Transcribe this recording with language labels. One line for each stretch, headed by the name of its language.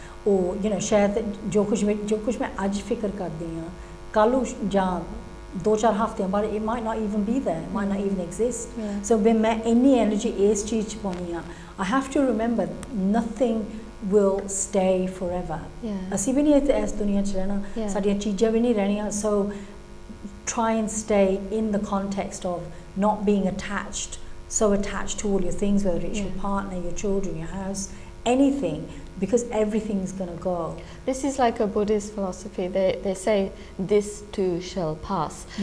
Punjabi: Or शायद जो कुछ मैं आज फिक्र करती हूँ कल जां 2-4 हफ्ते बाद
English: it might not even be there, it might not even exist. So when
Punjabi: मैं इन्नी
English: energy
Punjabi: इस चीज़ च पानी हाँ,
English: I have to remember nothing will stay forever.
Punjabi: असी भी नहीं इस दुनिया च रहना, साडियां चीज़ां भी नहीं रहनियां.
English: So try and stay in the context of not being so attached to all your things, whether it's your partner, your children, your house, anything, because everything's going to go. This is like a Buddhist philosophy. They say this too shall pass.